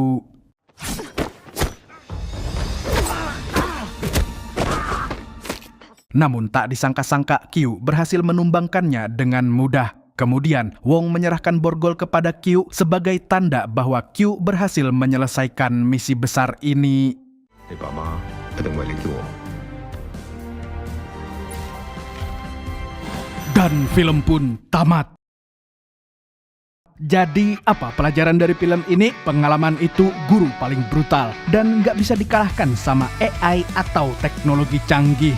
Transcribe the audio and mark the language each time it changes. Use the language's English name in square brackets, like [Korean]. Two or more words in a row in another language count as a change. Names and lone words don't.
[Indonesian] Namun tak disangka-sangka Q berhasil menumbangkannya dengan mudah. Kemudian Wong menyerahkan borgol kepada Q sebagai tanda bahwa Q berhasil menyelesaikan misi besar ini. [Chinese] 你爸媽一定為你叫我。 [Indonesian] Dan film pun tamat. Jadi apa pelajaran dari film ini? Pengalaman itu guru paling brutal dan nggak bisa dikalahkan sama AI atau teknologi canggih.